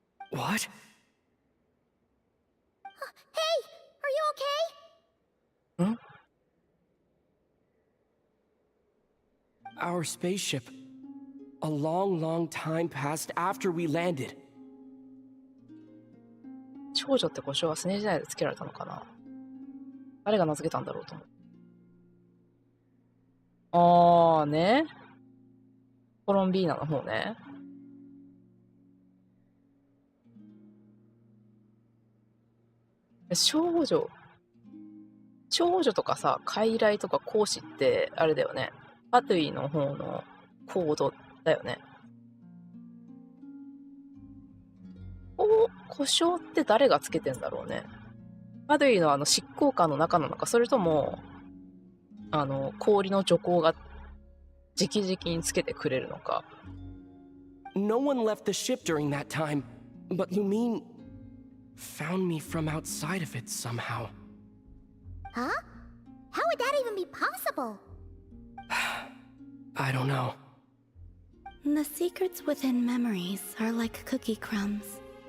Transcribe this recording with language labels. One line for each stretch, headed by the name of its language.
English: What? Hey! Are you okay? Hmm? Our spaceship. a long, long time passed after we landed.
Japanese: 少女って呼称はスネ時代でつけられたのかな。誰が名付けたんだろうと思う。ね。コロンビーナの方ね。少女とかさ、傀儡とか講師ってあれだよね。パトゥイの方のコードだよね。呼称って誰がつけてんだろうね。パトゥイの執行官の中なのか、それとも氷の女工が直々につけてくれるのか。
English: No one left the ship during that time, but you mean found me from outside of it somehow. Huh? How would that even be possible? I don't know. The secrets within memories are like cookie crumbs.